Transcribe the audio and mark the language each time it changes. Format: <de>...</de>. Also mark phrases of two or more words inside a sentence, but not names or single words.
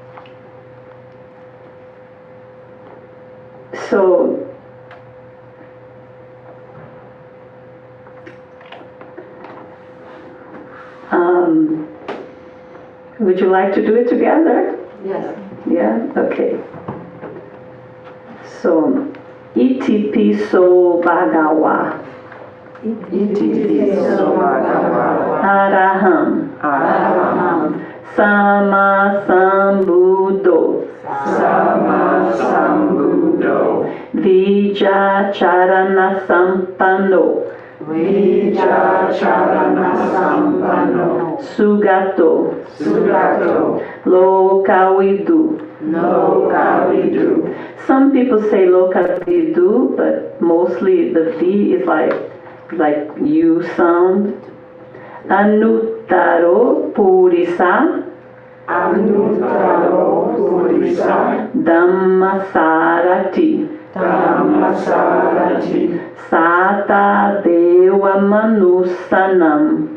<en>So, would you like to do it together? Yes. Yeah? Okay. So,</en> <pi>iti piso bhagawa. Iti piso bhagawa. Araham. Araham. Sama sambuddho. Sama sambuddho. Vijacharana sampanno. Vijacharana sampanno. Sugato. Sugato. Lokavidu. Lokavidu.</pi> <en>Some people say lokavidu, but mostly the V is like U sound.</en> <pi>Anuttaro purisa. Anuttaro purisa. Dhammasarati. Dhammasarati. Sata deva manusanam.</pi>